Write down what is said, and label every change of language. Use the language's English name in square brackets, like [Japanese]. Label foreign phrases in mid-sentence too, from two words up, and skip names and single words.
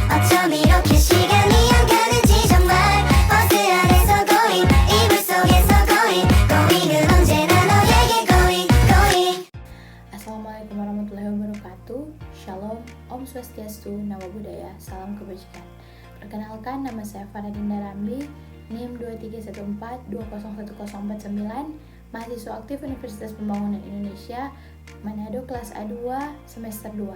[Korean] 어쩜 이렇게 시간이 안 가는지 정말 버스 안에서 고잉 이불 속에서 고잉은 언제나 너에게 고잉. [Arabic] السلام عليكم ورحمة الله وبركاته. Shalom, [Balinese] Om Swastiastu, [Pali] Namo Buddhaya, [Indonesian] Salam Kebajikan. Perkenalkan, nama saya Faradinda Ramli, NIM 2314201049, mahasiswa aktif Universitas Pembangunan Indonesia, Manado, kelas A2, semester 2.